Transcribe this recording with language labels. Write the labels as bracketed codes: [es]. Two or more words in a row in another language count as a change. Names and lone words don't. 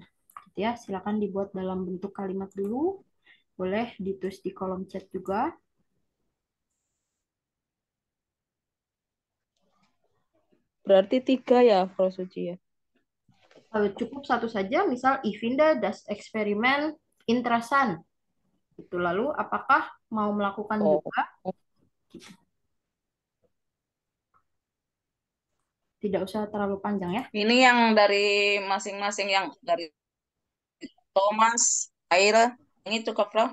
[id] Gitu ya, silakan dibuat dalam bentuk kalimat dulu. Boleh ditulis di kolom chat juga. Berarti 3 ya, Bro Suci ya. Cukup satu saja, misal [de] ich finde das Experiment interessant. [id] Itu lalu apakah mau melakukan Oh, juga? Tidak usah terlalu panjang ya. Ini yang dari masing-masing yang dari Thomas, Aira, ini cukup, Frank.